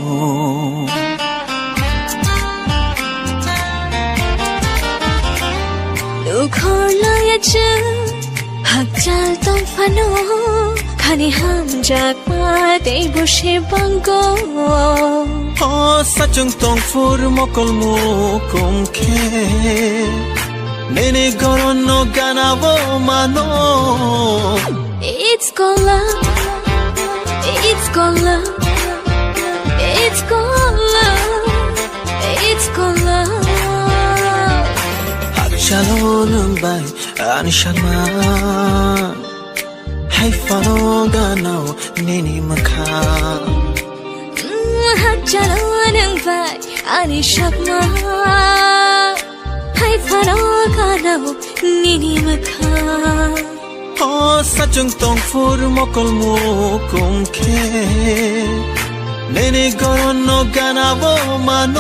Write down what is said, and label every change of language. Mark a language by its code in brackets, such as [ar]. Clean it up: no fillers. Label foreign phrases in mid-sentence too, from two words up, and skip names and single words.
[trp] Lukhor layacha hakjal tong phano khani ham jakma dei boshe bango O sachung tong fur mokol mukum khe Nini gorono ganavo mano [en] It's called love It's called love It's called love It's called love [trp] Hakshalo nungbai anisharma Haifano ganao nini makha Hakjalo nungbai anisharma Haifano ganao nini makha O sachung tong fur mokol mukum khe Nini gorono ganavo mano